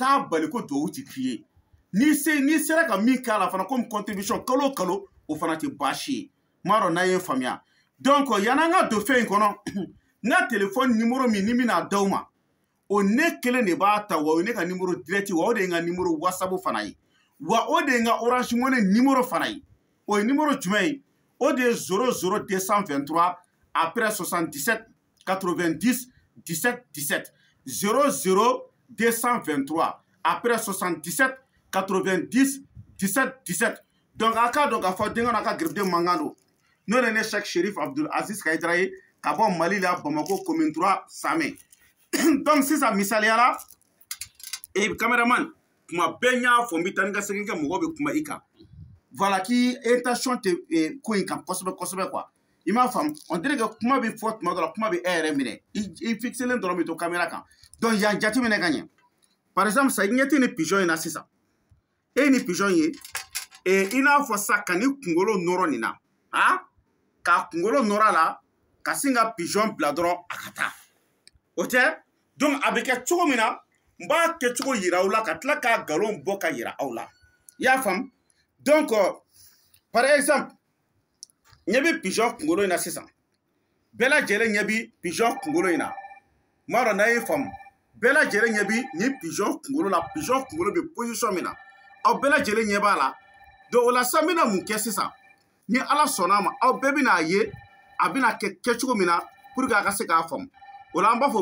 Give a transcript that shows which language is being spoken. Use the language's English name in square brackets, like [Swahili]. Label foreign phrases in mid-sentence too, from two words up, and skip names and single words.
[Bambara] t'a bali ko duwawu ti k'i ye n'i sera ka min k'a la fana [French] comme contribution [Bambara] kalo o kalo o fana tɛ baasi ye n b'a dɔn n'a ye faamuya donc yan'an ka don fɛn in kɔnɔ n ka [French] téléphone numéro [Bambara] min ni n bɛna d'aw ma o ne kelen de b'a ta wa o ye ne ka [French] numéro direct [Bambara] wa o de ye n ka numéro whatsapp fana ye wa o de ye n ka orange money numéro fana ye o ye numéro jumɛn ye o de ye 00223 après 77 90 17 17 00223 après 77 90 17 17 donc a k'a dɔn k'a fɔ denkɛ n'a ka gɛrɛden mankan don n'o de ne Cheikh Cherif Abdul Aziz Kayidara ye ka bɔ Mali la Bamako commune 3 Samɛ donc sisan misaliya la caméraman kuma bɛɛ n y'a fɔ n bɛ taa ni ka segin kɛ mɔgɔw bɛ kuma i kan voilà k'i intention tɛ ko in kan kosɛbɛ kosɛbɛ quoi i m'a faamu [French] on dirait que [Bambara] kuma bɛ fɔ tuma dɔ la kuma bɛ e yɛrɛ minɛ i fixelen dɔrɔn bɛ to caméra kan donc yan jateminɛ ka ɲɛ [French] par exemple [Bambara] sa i ɲɛ tɛ ni pigeon in na sisan e ni pigeon ye i n'a fɔ sa ka ni kunkolo nɔrɔ nin na k'a kunkolo nɔrɔ a la ka sin ka pigeon bila dɔrɔn a ka taa o tɛ donc a bɛ kɛ cogo min na n b'a kɛcogo yira aw la ka tila k'a nkalon bɔ ka yira aw la i y'a faamu donc [French] par exemple [Bambara] ɲɛ bɛ pigeon kunkolo in na sisan bɛɛ lajɛlen ɲɛ bɛ pigeon kunkolo in na n b'a dɔn n'a ye faamu bɛɛ lajɛlen ɲɛ bɛ nin pigeon kunkolo la pigeon kunkolo bɛ position min na aw bɛɛ lajɛlen ɲɛ b'a la donc o la sisan n bɛna mun kɛ sisan ni ala sɔnna a ma aw bɛɛ bɛna a ye a bɛna kɛ kɛcogo min na [French] pour que [Bambara] a ka se k'a faamu o la an b'a fɔ